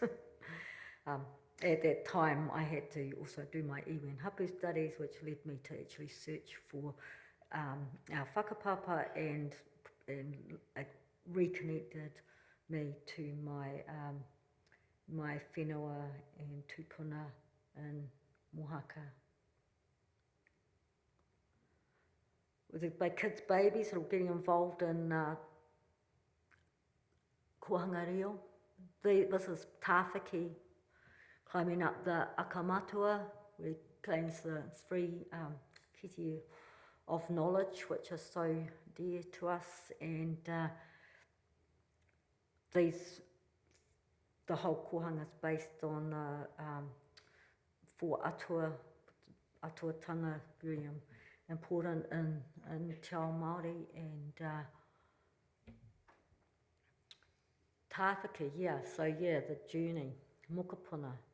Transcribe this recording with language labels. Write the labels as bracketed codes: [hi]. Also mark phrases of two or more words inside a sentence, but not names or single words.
[en] At that time, I had to also do my iwi and hapu studies, which led me to actually search for our whakapapa and reconnected me to my whenua and tupuna and mohaka. With my kids' babies, sort of getting involved in [mi] kuhanga reo. [en] This is tāwhiki, climbing up the akamatua, where it claims the three kiti of knowledge, which is so dear to us, and the whole kohanga is based on four atuatanga, very important in [mi] Te Ao Māori, [en] and tāwhiki, the journey, mokopuna.